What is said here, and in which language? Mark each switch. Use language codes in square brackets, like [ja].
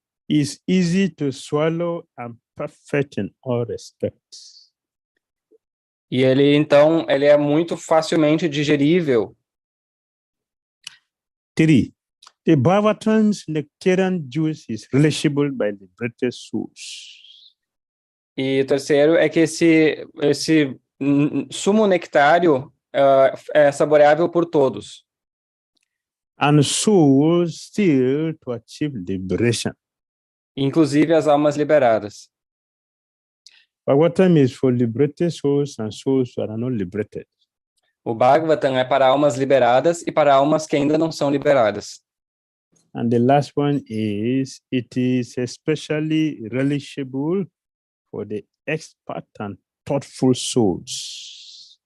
[en] is easy to swallow and perfect in all respects. [pt] E ele, então, ele é muito facilmente digerível. 3. [en] The Bhagavatam's nectarian juice is relishable by liberated souls. [pt] E o terceiro é que esse sumo nectário é saboreável por todos. [en] And souls still to achieve liberation. [pt] Inclusive as almas liberadas. [en] Bhagavatam is for liberated souls and souls who are not liberated. [pt] O Bhagavatam é para almas liberadas e para almas que ainda não são liberadas. [en] And the last one is, it is especially relishable for the expert and thoughtful souls.